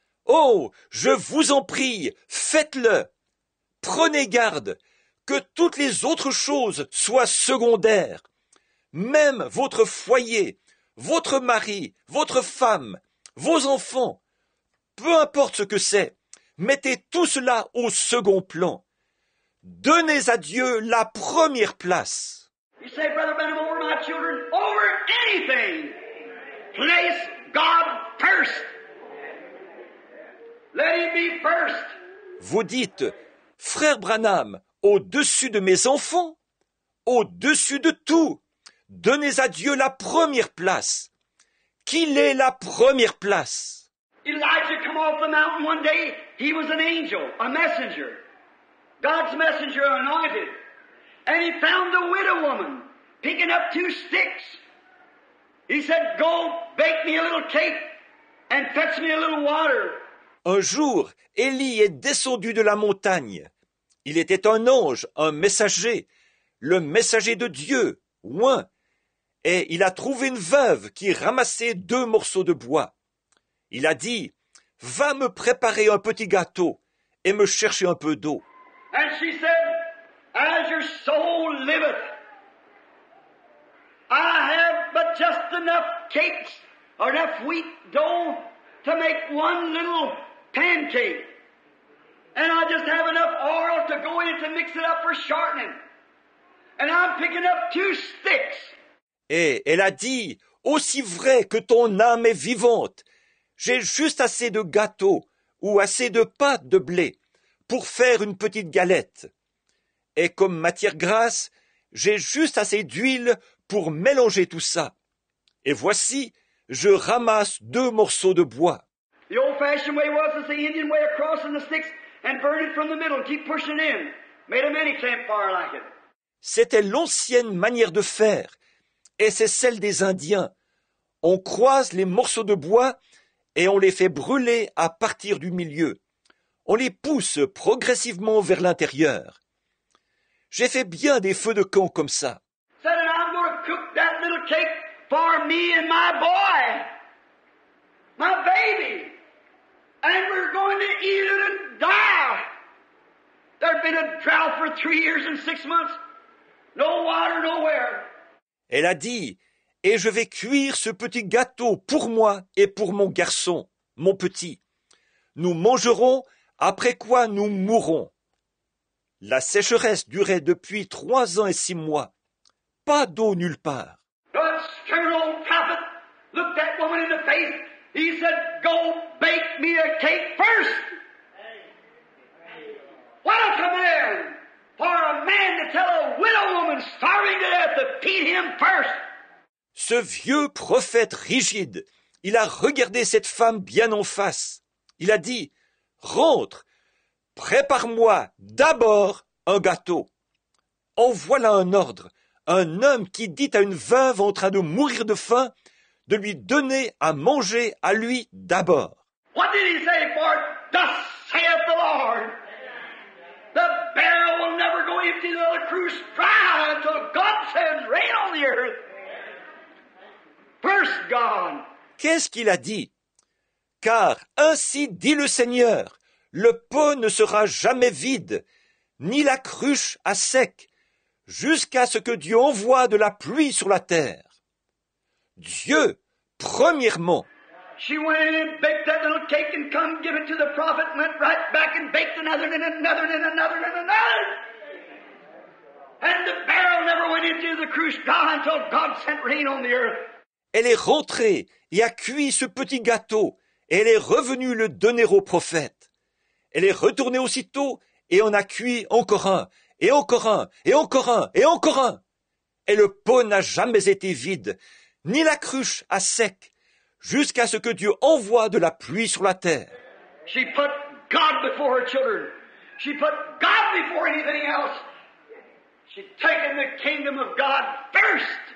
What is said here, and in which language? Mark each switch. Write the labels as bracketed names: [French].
[French] Oh, je vous en prie, faites-le. Prenez garde que toutes les autres choses soient secondaires. Même votre foyer, votre mari, votre femme, vos enfants, peu importe ce que c'est, mettez tout cela au second plan. Donnez à Dieu la première place. [English] You say, Brother Branham, over my children, over anything. Place God first. Let Him be first. [French] Vous dites, Frère Branham, au-dessus de mes enfants, au-dessus de tout, donnez à Dieu la première place. Qu'il ait la première place. [English] Elijah come off the mountain one day. He was an angel, a messenger. God's messenger anointed. And he found a widow woman picking up 2 sticks. He said, go bake me a little cake and fetch me a little water. [French] Un jour, Élie est descendu de la montagne. Il était un ange, un messager, le messager de Dieu, oint, et il a trouvé une veuve qui ramassait 2 morceaux de bois. Il a dit, « Va me préparer un petit gâteau et me chercher un peu d'eau. » [English] And she said, as your soul liveth, I have but just enough cakes or enough wheat dough to make one little pancake. And I just have enough oil to go in it to mix it up for shortening. And I'm picking up 2 sticks. [French] Et elle a dit, « Aussi vrai que ton âme est vivante, j'ai juste assez de gâteau ou assez de pâte de blé pour faire une petite galette. Et comme matière grasse, j'ai juste assez d'huile pour mélanger tout ça. Et voici, je ramasse 2 morceaux de bois. » [English] The old-fashioned way was the Indian way of crossing the sticks and burn it from the middle and keep pushing in. Made a mini campfire like it. [French] C'était l'ancienne manière de faire, et c'est celle des Indiens. On croise les morceaux de bois et on les fait brûler à partir du milieu. On les pousse progressivement vers l'intérieur. J'ai fait bien des feux de camp comme ça. [English] Said, and I'm going to cook that little cake for me and my boy, my baby, and we're going to eat it and die. There'd been a drought for 3 years and 6 months. No water nowhere. [French] Elle a dit, « Et je vais cuire ce petit gâteau pour moi et pour mon garçon, mon petit. Nous mangerons, après quoi nous mourrons. » La sécheresse durait depuis 3 ans et 6 mois. Pas d'eau nulle part. [English] The stern old prophet looked that woman in the face. He said, go bake me a cake first. What a command for a man to tell a widow woman starving to death to feed him first. [French] Ce vieux prophète rigide, il a regardé cette femme bien en face. Il a dit, « Rentre, prépare-moi d'abord un gâteau. » En voilà un ordre, un homme qui dit à une veuve en train de mourir de faim de lui donner à manger à lui d'abord. [English] What did he say? For thus saith the Lord, the barrel will never go empty, the cruse dry until God sends rain on the earth. First God. [French] Qu'est-ce qu'il a dit? Car ainsi dit le Seigneur, le pot ne sera jamais vide, ni la cruche à sec, jusqu'à ce que Dieu envoie de la pluie sur la terre. Dieu, premièrement. [English] She went in and baked that little cake and come give it to the prophet, went right back and baked another and another and another and another. And the barrel never went into the cruse dry until God sent rain on the earth. [French] Elle est rentrée et a cuit ce petit gâteau, et elle est revenue le donner au prophète. Elle est retournée aussitôt et en a cuit encore un, et encore un, et encore un, et encore un. Et le pot n'a jamais été vide, ni la cruche à sec, jusqu'à ce que Dieu envoie de la pluie sur la terre. [English] She put God before her children. She put God before anything else. She'd taken the kingdom of God first.